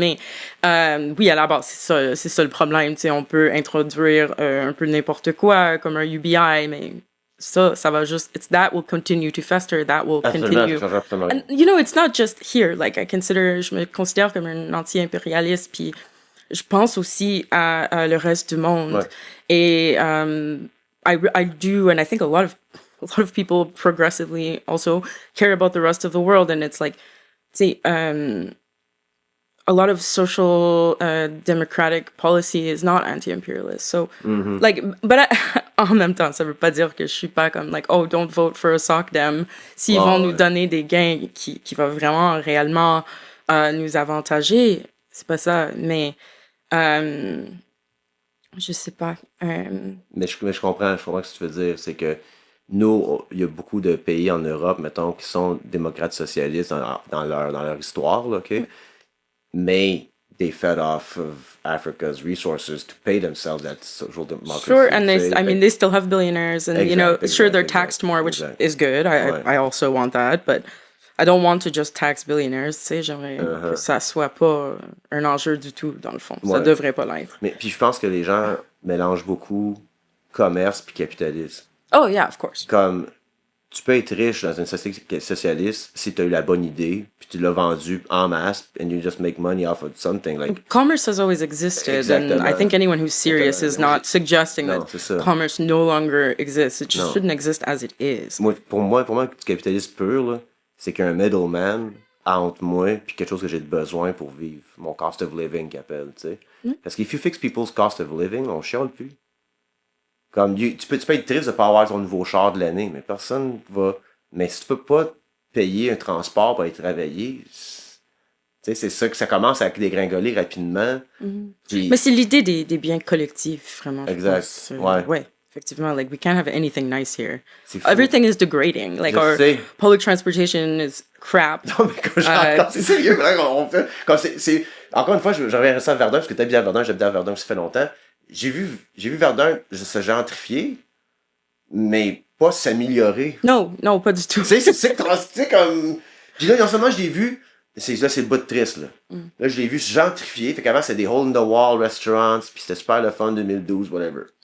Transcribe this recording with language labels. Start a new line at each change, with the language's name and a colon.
French: Mais oui, à la base, c'est ça le problème. On peut introduire un peu n'importe quoi comme un UBI, mais ça va juste,
English: that will continue to fester, that will continue. And, it's not just here.
French: Je me considère comme un anti-impérialiste, puis je pense aussi à le reste du monde. Ouais.
English: Et I do, and I think a lot of people progressively also care about the rest of the world, and it's a lot of social democratic policy is not anti-imperialist. So, but
French: en même temps, ça veut pas dire que je suis pas comme
English: don't vote for a SOCDEM
French: s'ils vont nous donner des gains qui va vraiment réellement nous avantager. C'est pas ça, mais je sais pas. Mais je comprends ce que tu veux dire. C'est que nous, il y a beaucoup de pays en Europe, mettons, qui sont démocrates socialistes dans leur histoire, là, OK?
English: Mais they fed off of Africa's resources to pay themselves that social democracy. Sure, and they still have billionaires, and sure they're taxed more, which is good. I also want that, but I don't want to just tax billionaires.
French: J'aimerais que ça soit pas un enjeu du tout dans le fond. Ça devrait pas l'être. Mais puis je pense que les gens mélangent beaucoup commerce puis capitalisme.
English: Oh yeah, of course.
French: Comme tu peux être riche dans une société socialiste si tu as eu la bonne idée, puis tu l'as vendue en masse,
English: and you just make money off of something Commerce has always existed,
French: Exactement.
English: and I think anyone who's serious is not suggesting that commerce no longer exists. It just shouldn't exist as it is.
French: Pour moi, du capitalisme pur, là, c'est qu'un middleman entre moi puis quelque chose que j'ai besoin pour vivre. Mon
English: cost of living
French: qu'ils appellent, tu sais. Parce que
English: if you fix people's cost of living,
French: on chiale plus. Comme tu peux être triste de pas avoir ton nouveau char de l'année, mais personne va. Mais si tu peux pas payer un transport pour aller travailler. Tu sais, c'est ça que ça commence à dégringoler rapidement. Puis, Mais c'est l'idée des biens collectifs, vraiment. exact. Je pense. Ouais. Effectivement.
English: Like, we can't have anything nice here.
French: C'est fou.
English: Everything is degrading. Like,
French: Je
English: our
French: sais.
English: public transportation is crap.
French: Non, mais quand c'est sérieux, vraiment, quand c'est... Encore une fois, je reviens ça à Verdun, parce que t'habites à Verdun, j'habite à Verdun, ça fait longtemps. J'ai vu Verdun se gentrifier, mais pas s'améliorer. Non, pas du tout. Tu sais, c'est comme... Puis là, non seulement je l'ai vu, c'est le bout de triste, là. Là, je l'ai vu se gentrifier, fait qu'avant, c'était des
English: hole-in-the-wall restaurants,
French: puis c'était super le fun, 2012, whatever.